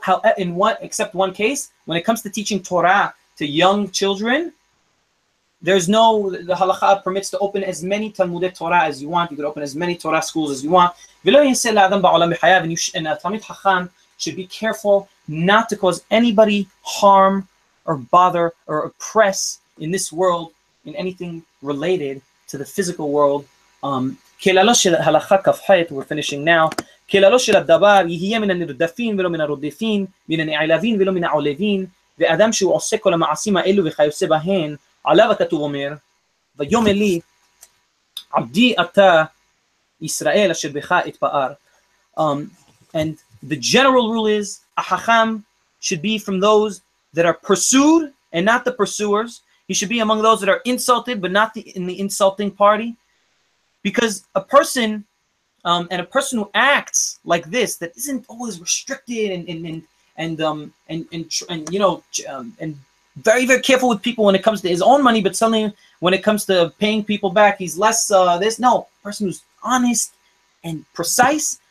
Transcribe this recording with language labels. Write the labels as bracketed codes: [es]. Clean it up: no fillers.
[en] How except one case, when it comes to teaching Torah to young children, the halakha permits to open as many Talmudei Torah as you want. You could open as many Torah schools as you want. And a Talmid Chacham should be careful not to cause anybody harm or bother or oppress in this world in anything related to the physical world. We're finishing now. [he] כללו של הדבר יהיה מן הנרדפים ולא מן הרודפים, מן הנעלבים ולא מן העולבים, ואדם שהוא עושה כל המעשים האלו וכיוצא בהן, עליו הכתוב אומר, ויאמר לי, עבדי אתה ישראל אשר בך אתפאר. [en] And the general rule is, a hacham should be from those that are pursued and not the pursuers. He should be among those that are insulted but not in the insulting party. Because a person and a person who acts like this, that isn't always restricted and very, very careful with people when it comes to his own money, but suddenly when it comes to paying people back, he's less person who's honest and precise.